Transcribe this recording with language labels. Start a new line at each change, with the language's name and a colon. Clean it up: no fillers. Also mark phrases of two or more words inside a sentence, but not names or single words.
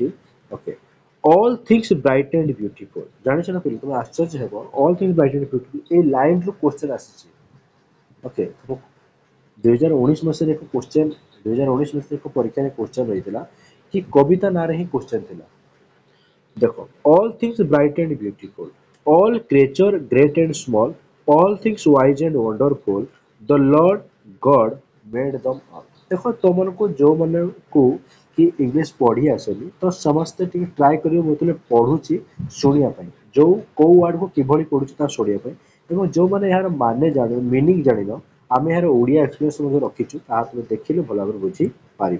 Odia: ଓକେ ଅଲ୍ ଥିଙ୍ଗସ ବ୍ରାଇଟ୍ ଆଣ୍ଡ ବ୍ୟୁଟିଫୁଲ ଜାଣିଛ ନା ପିଲେ ତମେ ଆଶ୍ଚର୍ଯ୍ୟ ହେବ ଅଲ୍ ଥିଙ୍ଗସ ବ୍ରାଇଟ୍ ଆଣ୍ଡ ବ୍ୟୁଟିଫୁଲ ଏଇ ଲାଇନରୁ କ୍ୱେଶ୍ଚନ ଆସିଛି। ଓକେ 2019 ମସିହାରେ ଏକ କ୍ୱେଶ୍ଚନ 2019 ମସିହାରେ ଏକ ପରୀକ୍ଷାରେ କ୍ୱେଶ୍ଚନ ରହିଥିଲା କି କବିତା ନାଁରେ ହିଁ କ୍ୱେଶ୍ଚନ ଥିଲା।
English: ଦେଖ all things bright and beautiful all creature great and small all things wise and wonderful the Lord God made them all।
Odia: ଦେଖ ତମମାନଙ୍କୁ ଯୋଉମାନଙ୍କୁ କି ଇଂଲିଶ ପଢି ଆସେନି ତ ସମସ୍ତେ ଟିକେ ଟ୍ରାଏ କରିବେ ମୁଁ ଯେତେବେଳେ ପଢୁଛି ଶୁଣିବା ପାଇଁ ଯୋଉ କୋଉ ୱାର୍ଡକୁ କିଭଳି ପଢୁଛି ତାହା ଶୁଣିବା ପାଇଁ ଏବଂ ଯୋଉମାନେ ଏହାର ମାନେ ଜାଣିବ ମିନିଂ ଜାଣିନ ଆମେ ଏହାର ଓଡିଆ ଏକ୍ସପ୍ରେସନ ମଧ୍ୟ ରଖିଛୁ ତାହା ତୁମେ ଦେଖିଲେ ଭଲ ଭାବରେ ବୁଝିପାରିବ।